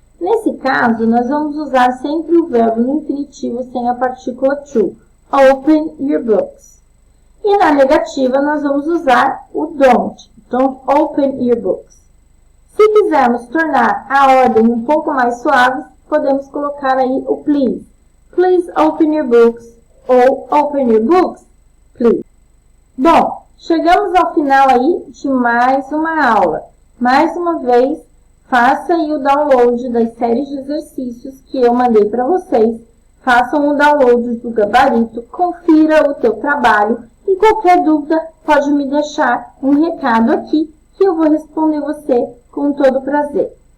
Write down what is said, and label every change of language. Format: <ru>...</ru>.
<pt>Nesse caso, nós vamos usar sempre o verbo no infinitivo sem a partícula to.</pt> <en>Open your books.</en> <pt>E na negativa, nós vamos usar o don't.</pt> <en>Don't open your books.</en> <pt>Se quisermos tornar a ordem um pouco mais suave, podemos colocar aí o please.</pt> <en>Please open your books. Ou open your books, please.</en> <pt>Bom, chegamos ao final aí de mais uma aula. Mais uma vez, faça aí o download das séries de exercícios que eu mandei para vocês. Façam o download do gabarito, confira o teu trabalho e qualquer dúvida pode me deixar um recado aqui que eu vou responder você com todo prazer.</pt>